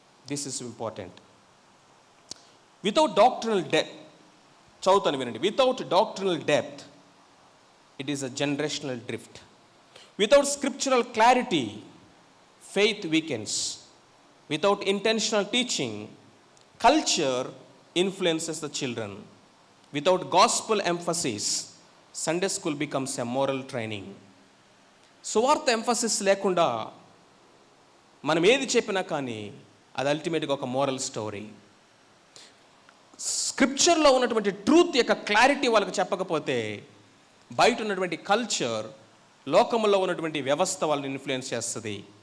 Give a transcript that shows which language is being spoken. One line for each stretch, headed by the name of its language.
English: This is important. Without doctrinal depth,
Telugu: చదువుతాను వినండి.
English: Without doctrinal depth it is a generational drift. Without scriptural clarity faith weakens. Without intentional teaching, culture influences the children. Without gospel emphasis, Sunday school becomes a moral training.
Telugu: సువార్త emphasis లేకుండా మనం ఏది చెప్పినా కానీ అది అల్టిమేట్గా ఒక మోరల్ స్టోరీ. స్క్రిప్చర్లో ఉన్నటువంటి ట్రూత్ యొక్క క్లారిటీ వాళ్ళకి చెప్పకపోతే బయట ఉన్నటువంటి కల్చర్, లోకంలో ఉన్నటువంటి వ్యవస్థ వాళ్ళని ఇన్ఫ్లుయెన్స్ చేస్తుంది.